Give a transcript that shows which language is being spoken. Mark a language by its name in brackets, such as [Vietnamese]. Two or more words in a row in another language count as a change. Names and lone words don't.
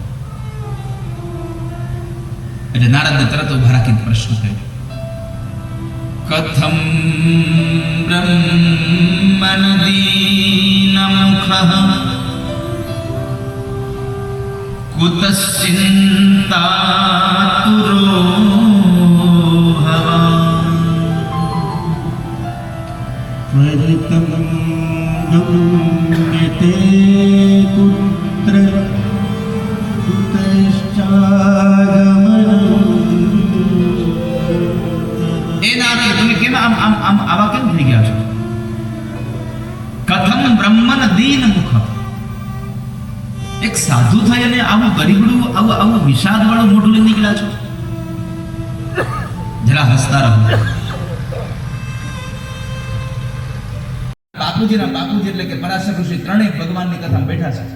[Gujarati] એટલે નારદને તરત ઉભા રાખીને પ્રશ્ન કર્યો, [Sanskrit] कथम ब्रह्मनदीनमुखः कुतश्चिंतातुरोहवा त्वरितं गम्यते कुत्र कुतश्चागमनम्. [Gujarati] એ નારદ, તમે કેમ આમ આમ આમ આવા કેમ થઈ ગયા છો? [Sanskrit] कथम ब्रह्मन दीन मुख. [Gujarati] એક સાધુ થઈ અને આવું ગરીબડું આવું વિષાદ વાળું મોઢું લઈ નીકળ્યા છો? જરા હસતા રહો. બાપુજી એટલે કે પરાશર ઋષિ ત્રણેય ભગવાનની કથામાં બેઠા છે.